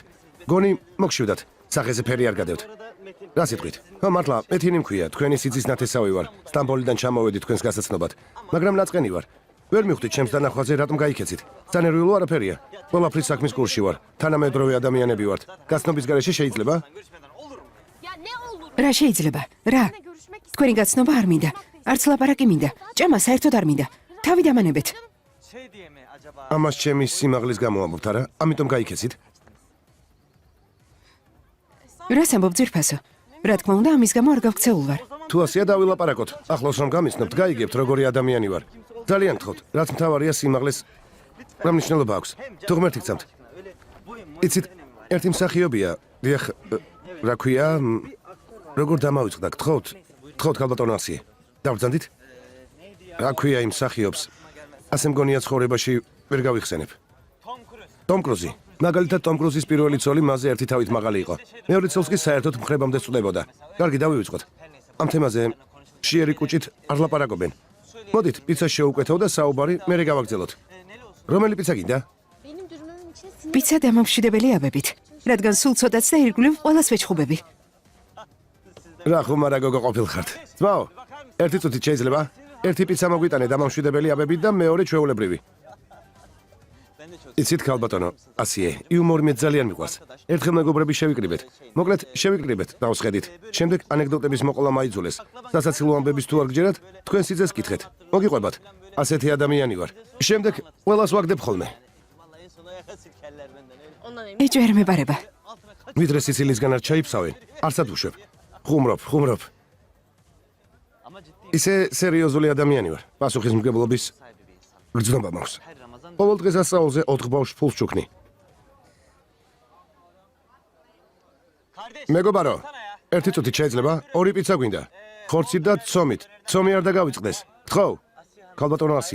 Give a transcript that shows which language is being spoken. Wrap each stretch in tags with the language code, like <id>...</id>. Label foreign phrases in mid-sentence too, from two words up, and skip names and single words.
<ka>გონი მოგშივდათ. სახეზე ფერი არ გადევთ. რა სიტყვით? ხო, მართლა, მეთინი მქვია. თქვენი სიცის ნათესავი ვარ. სტამბოლიდან ჩამოვედი თქვენს გასაცნობად. მაგრამ ნაწყენი ვარ. ვერ მივხვდით ჩემს დანახვაზე რატომ გაიქეცით. სანერვიულო არაფერია. ყველაფრის საქმის კურსში ვარ. თანამედროვე ადამიანები ვართ. გაცნობის გარეშე შეიძლება?</ka> <tr>Ya ne olur?</tr> <ka>რა შეიძლება? რა?</ka> <tr>Görüşmek</tr> <ka>თქვენი გაცნობა არ მინდა. არც ლაპარაკი მინდა. ჭამა საერთოდ არ მინდა. თავი დამანებეთ.</ka> <tr>Şey diye mi acaba?</tr> <ka>ამას ჩემი სიმაღლის გამო ამბობთ, არა? ამიტომ გაიქეცით. რას ამბობ ძირფასო? რა თქმა უნდა, ამის გამო არ გავქცეულ ვარ. თუ ასეა დავილაპარაკოთ. ახლოს რომ გამიცნობთ, გაიგებთ როგორი ადამიანი ვარ. ძალიან გთხოვთ, რაც მთავარია სიმაღლეს რა მნიშვნელობა აქვს. თუ ღმერთი გწამთ.</ka> <tr>Öyle boyun</tr> <ka>იცით, ერთი მსახიობია, დიახ, რა ქვია, როგორ დამავიწყდა, გთხოვთ, ქალბატონო ასიე. დავბრძანდით? რა ქვია იმ მსახიობს? ასე მგონია ცხოვრებაში ვერ გავიხსენებ. Tom Cruise. ტომ კრუზი. მაგალითად ტომ კრუზის პირველი ცოლი მასზე ერთი თავით მაღალი იყო. მეორე ცოლს კი საერთოდ მხრებამდე სწვდებოდა. კარგი, დავივიწყოთ. ამ თემაზე შიერი კუჭით არ ლაპარაკობენ. მოდით, პიცა შეუკვეთავ და საუბარი მერე გავაგრძელოთ. რომელი პიცა გინდა?</ka> <tr>benim dürümümün içine sinir.</tr> <ka>პიცა დამამშვიდებელი აბებით. რადგან სულ ცოტაც და ირგვლივ ყველას ვეჩხუბები. რა ხუმარა გოგო ყოფილხართ. ძმაო, ერთი წუთით შეიძლება? ერთი პიცა მოგვიტანე დამამშვიდებელი აბებით და მეორე ჩვეულებრივი. იცით ქალბატონო, ასიე, იუმორი მე ძალიან მიყვარს. ერთხელ მეგობრები შევიკრიბეთ. მოკლედ, შევიკრიბეთ, დავსხედით. შემდეგ ანეკდოტების მოყოლა მაიძულეს. სასაცილო ამბების თუ არ გჯერათ, თქვენ სიძეს კითხეთ. მოგიყვებათ. ასეთი ადამიანი ვარ. შემდეგ ყველას ვაგდებ ხოლმე.</ka> <tr>Ondan emin.</tr> <ka>ეჭვი არ მებარება. ვიდრე სიცილისგან არ ჩაიფსავენ, არსად უშვებ. ხუმრობ.</ka> <tr>Ama ciddi</tr> <ka>ისე სერიოზული ადამიანი ვარ. პასუხისმგებლობის</ka> <tr>sahibi bir insan.</tr> <ka>გრძნობა მაქვს.</ka> <tr>Her Ramazan</tr> <ka>ყოველ დღესასწაულზე 4 ბავშვს ფულს ჩუქნი.</ka> <tr>Kardeş.</tr> <ka>მეგობარო,</ka> <tr>sana ya.</tr> <ka>ერთი წუთით შეიძლება? ორი პიცა გვინდა. ხორცით და ცომით. ცომი არ დაგავიწყდეს. გთხოვ. ქალბატონო ასიე.</ka>